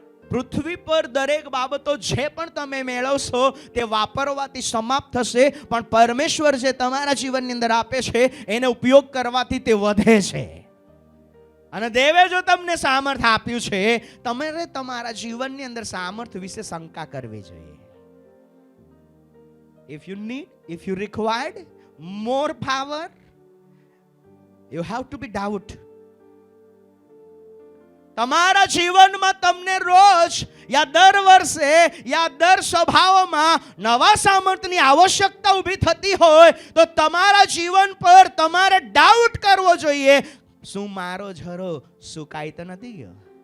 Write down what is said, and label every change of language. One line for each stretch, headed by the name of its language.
Gujarati: પૃથ્વી પર દરેક બાબતો જે પણ તમે મેળવશો તે વાપરવાથી સમાપ્ત થશે, પણ પરમેશ્વર જે તમારા જીવનની અંદર આપે છે એને ઉપયોગ કરવાથી તે વધે છે. અને દેવે જો તમને સામર્થ આપ્યું છે, તમારે તમારા જીવનની અંદર સામર્થ વિશે શંકા કરવી જોઈએ.
English: If you required more power, you have to be doubt.
Gujarati: તમારા જીવનમાં તમને રોજ યા દર વર્ષે યા દર સભાઓમાં નવા સામર્થ્યની આવશ્યકતા ઊભી થતી હોય, તો તમારા જીવન પર તમારે ડાઉટ કરવો જોઈએ, શું મારો ઝરો સુકાઈ તો નથી ગયો?